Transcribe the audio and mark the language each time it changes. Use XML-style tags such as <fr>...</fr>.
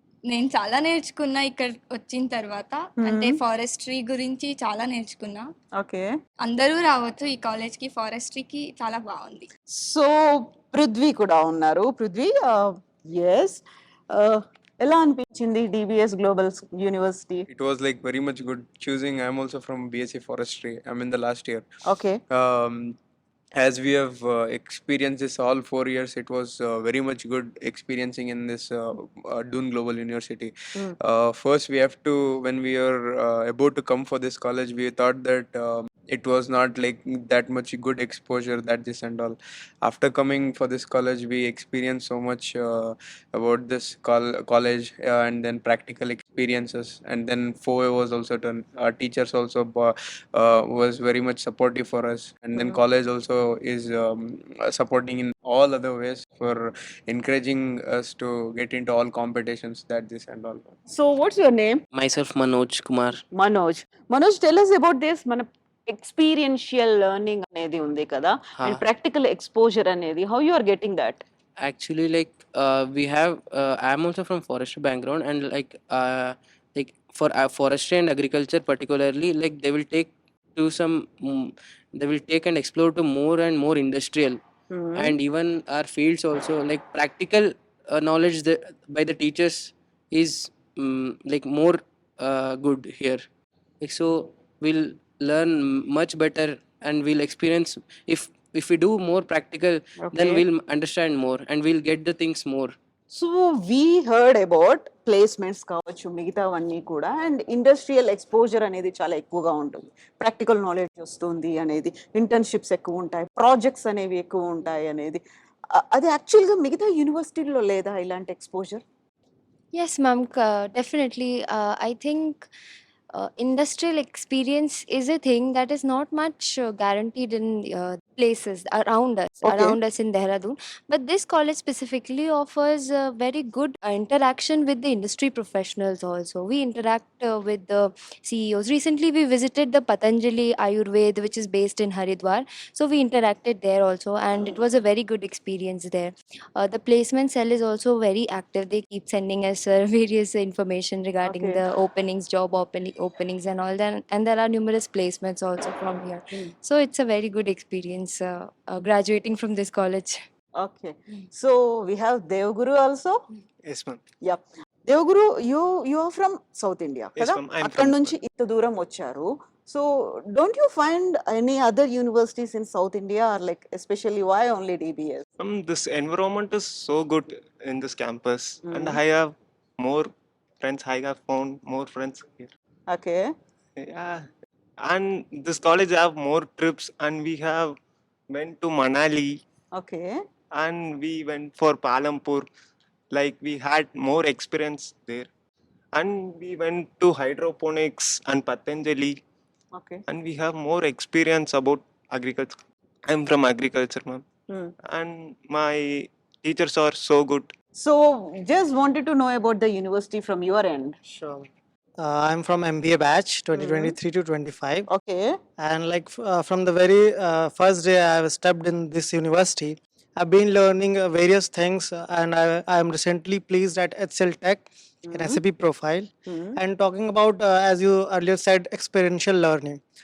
<te>నేను చాలా నేర్చుకున్నా ఇక్కడ వచ్చిన తర్వాత. అంటే ఫారెస్ట్రీ గురించి చాలా నేర్చుకున్నా. ఓకే. అందరూ రావచ్చు ఈ కాలేజ్కి, ఫారెస్ట్రీకి చాలా బాగుంది. సో పృథ్వీ కూడా ఉన్నారు. పృథ్వీ, ఎస్, ఎలా అనిపించింది DBS global university?</te> <en>It was like very much good choosing. I'm also from BSc Forestry. I'm in the last year. Okay. As we have experienced this all 4 years, it was very much good experiencing in this Dune Global University. First, we have to, when we are about to come for this college, we thought that it was not like that much good exposure, that this and all. After coming for this college, we experienced so much about this college and then practical experiences. And then FOA was also done. Our teachers also was very much supportive for us. And then college also is supporting in all other ways for encouraging us to get into all competitions, that this and all. So what's your name? Myself Manoj Kumar. Manoj. Manoj, tell us about this.</en> <te>మన</te> <en>experiential learning</en> <te>అనేది ఉంది కదా,</te> <en>And practical exposure అనేది, how you are getting that? Actually, like we have, I'm also from forestry background, and like for forestry and agriculture particularly, like they will take to some, they will take and explore to more and more industrial, and even our fields also, like practical knowledge by the teachers is like more good here. Like, so we'll learn much better, and we'll experience. If we do more practical, then Okay. we'll understand more and we'll get the things more. So we heard about placements</en> <te>కావచ్చు మిగతావన్నీ కూడా, and industrial exposure అనేది చాలా ఎక్కువగా ఉంటుంది, practical knowledge వస్తుంది అనేది, internships ఎక్కువ ఉంటాయి, ప్రాజెక్ట్స్ అనేవి ఎక్కువ ఉంటాయి అనేది. అది యాక్చువల్గా మిగతా యూనివర్సిటీల్లో లేదా ఇలాంటి exposure?</te> <en>Yes, ma'am, definitely. I think industrial experience is a thing that is not much guaranteed in places around us in Dehradun. But this college specifically offers very good interaction with the industry professionals also. We interact with the CEOs. Recently, we visited the Patanjali Ayurveda, which is based in Haridwar. So we interacted there also, and it was a very good experience there. The placement cell is also very active. They keep sending us various information regarding Okay. the openings, job openings and all that. And there are numerous placements also from here. So it's a very good experience graduating from this college. Okay, so we have Devaguru also. Yes, ma'am. Yeah, Devaguru, you are from south India Yes,</en> <te>కదా,</te> <en>ma'am. I'm</en> <te>అక్కడ</te> <en>from</en> <te>నుంచి ఇంత దూరం వచ్చారు.</te> <en>So don't you find any other universities in south India, or like especially why only DBS? This environment is so good in this campus, and Mhm. I have more friends. I have found more friends here. Okay, Yeah, and this college have more trips, and we have went to Manali, okay, and we went for Palampur. Like we had more experience there, and we went to hydroponics and Patanjali, okay. and we have more experience about agriculture. I'm from agriculture, ma'am, and my teachers are so good. So just wanted to know about the university from your end. Sure. I'm from MBA batch 2023 to 25, okay, and like from the very first day I have stepped in this university, I've been learning various things, and I am recently pleased at HCL Tech in SAP profile. And talking about, as you earlier said, experiential learning.</en>